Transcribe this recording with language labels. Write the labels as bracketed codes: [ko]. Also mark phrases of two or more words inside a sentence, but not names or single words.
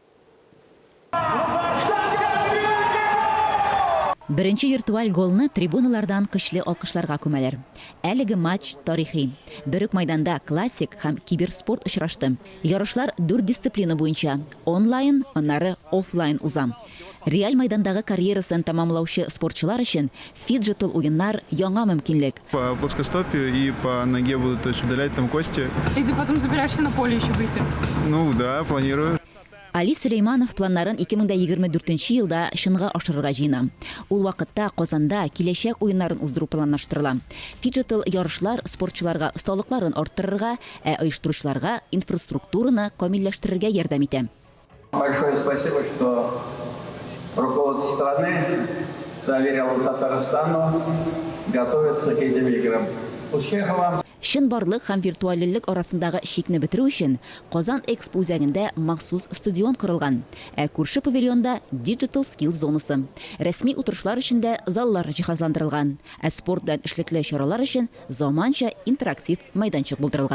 [tt] Беренче виртуаль голны трибуналардан көчле алкышларга күмәләр. Әлеге матч тарихи. Берүк майданда классик һәм киберспорт очрашты. Ярышлар 4 дисциплина буенча: онлайн, аннары офлайн уза. Реаль майдандагы карьерасын тамамлаучы спортчылар өчен фиджитал уеннар яңа мөмкинлек. [ru] По плоскостопию и по ноге будут удалять там кости. И ты потом собираешься на поле еще выйти? Ну да, планирую. [tt] Али Сулейманов планнарын 2024 елда шынга ашырырга җыена. Ул вакытта Казанда киләчәк уеннарын уздыру планлаштырыла. Фиджитал ярышлар спортчыларга осталыкларын арттырырга, оештыручыларга инфраструктураны камилләштерергә ярдәм итә. [ru] Большое спасибо, что руководство страны доверило Татарстану готовиться к этим играм. Успехов вам! [tt] Шын барлык һәм виртуальлек арасындагы шикне бетерү өчен Казан Экспо үзәгендә махсус стадион корылган. Күрше павильонда Digital Skills зонасы. Рәсми утырышлар өчен дә заллар җиһазландырылган. Спорт белән эшлекле чаралар өчен заманча интерактив майданчык булдырылган.